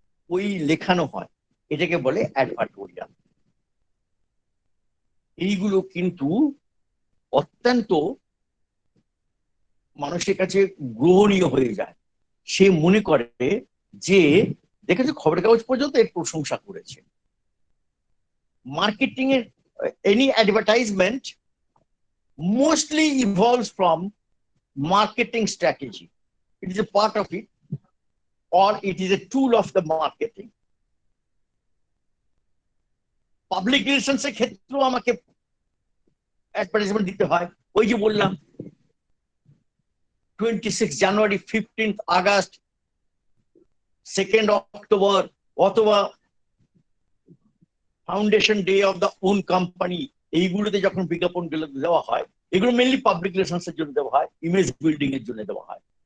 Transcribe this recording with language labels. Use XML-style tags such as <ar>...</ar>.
<bn>ওই লেখানো হয়, এটাকে বলে অ্যাডভার্টোরিয়াল। এইগুলো কিন্তু অত্যন্ত মানুষের কাছে গ্রহণীয় হয়ে যায়। সে মনে করে যে দেখেছে খবরের কাগজ পর্যন্ত এর প্রশংসা করেছে।</bn> <en>Marketing এর any advertisement mostly evolves from marketing strategy. It is a part of it, or it is a tool of the marketing.</en> <bn>Public relations এর ক্ষেত্রেও আমাকে অ্যাডভার্টাইজমেন্ট দিতে হয়। ওই যে বললাম 26 জানুয়ারি, 15 আগস্ট, 2 অক্টোবর, অথবা foundation day of the on company, এইগুলোতে যখন বিজ্ঞাপন দেওয়া হয়, এগুলো মেনলি পাবলিক রিলেশনস এর জন্য দেওয়া হয়, ইমেজ বিল্ডিং এর জন্য দেওয়া হয়।</bn>